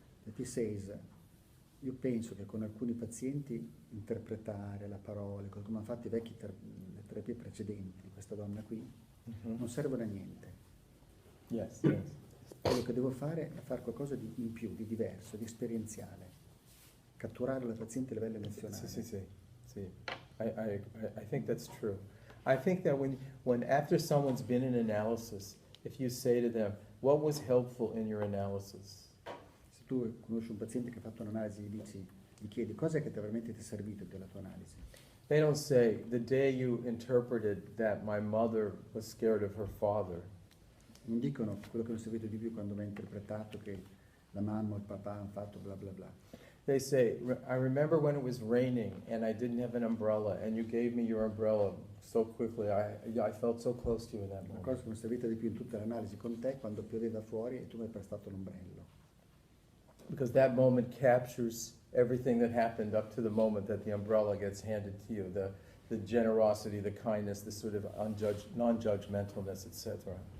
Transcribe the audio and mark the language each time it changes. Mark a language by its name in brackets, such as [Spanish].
[English] That he says, [Italian] io penso che con alcuni pazienti interpretare la parola, come hanno fatto i vecchi le terapie precedenti di questa donna qui, non servono a niente. [English] Yes, yes. [Italian] Quello che devo fare è fare qualcosa di in più, di diverso, di esperienziale. Catturare la paziente a livello emozionale. Sì, sì, sì. Sì. [English] I think that's true. I think that when after someone's been in analysis, if you say to them, what was helpful in your analysis? [Italian] Se tu conosci un paziente che ha fatto un'analisi e gli chiedi cosa è che veramente ti è servito della tua analisi. [English] They don't say, the day you interpreted that my mother was scared of her father. [Italian] Non dicono quello che mi è servito di più quando mi ha interpretato che la mamma o il papà hanno fatto bla bla bla. [English] They say, I remember when it was raining and I didn't have an umbrella and you gave me your umbrella so quickly. I felt so close to you in that [Italian] La [English] moment. [Italian] cosa che mi è servita di più in tutta l'analisi con te quando pioveva fuori e tu mi hai prestato l'ombrello. [English] Because that moment captures everything that happened up to the moment that the umbrella gets handed to you, the generosity, the kindness, the sort of non-judgmentalness, etc.